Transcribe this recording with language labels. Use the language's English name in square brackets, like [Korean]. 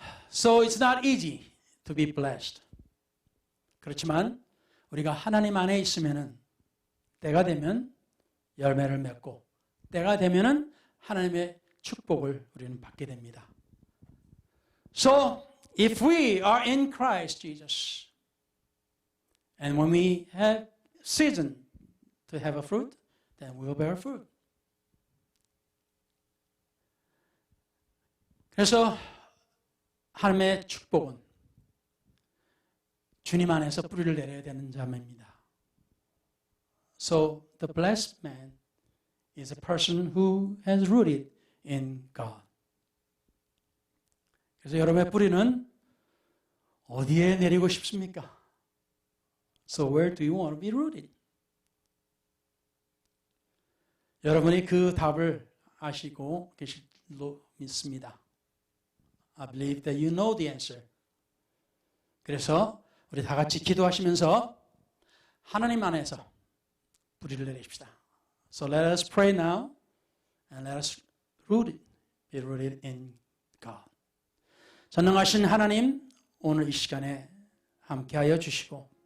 [English] So it's not easy to be blessed. [Korean] 그렇지만 우리가 하나님 안에 있으면은 때가 되면 열매를 맺고 때가 되면은 하나님의 축복을 우리는 받게 됩니다. [English] So if we are in Christ Jesus and when we have season to have a fruit, then we will bear fruit. [Korean] 그래서 하나님의 축복은 주님 안에서 뿌리를 내려야 되는 자입니다. [English] So the blessed man is a person who has rooted in God. [Korean] 그래서 여러분의 뿌리는 어디에 내리고 싶습니까? [English] So where do you want to be rooted? [Korean] 여러분이 그 답을 아시고 계실로 믿습니다. [English] I believe that you know the answer. [Korean] 그래서 우리 다 같이 기도하시면서 하나님 안에서 뿌리를 내립시다. [English] So let us pray now and let us be rooted in God. [Korean] 전능하신 하나님, 오늘 이 시간에 함께하여 주시고